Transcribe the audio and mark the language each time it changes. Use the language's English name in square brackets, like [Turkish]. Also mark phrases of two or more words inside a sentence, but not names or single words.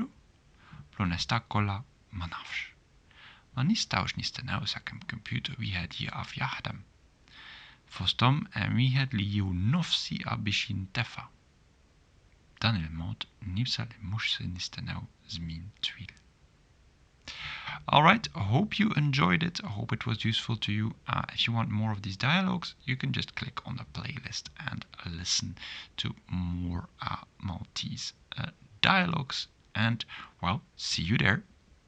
[Maltese] Bl-onestà kollha ma nafx. Ma nistgħux nistennew sakemm computer wieħed jieqaf jaħdem. Fosthom hemm wieħed li jieħu nofsiqa biex jintefa'. Dan il-mod nibsa li mhux se nistennew żmien twil. [English] Alright, I hope you enjoyed it. I hope it was useful to you. If you want more of these dialogues, you can just click on the playlist and listen to more Maltese dialogues. And, well, see you there.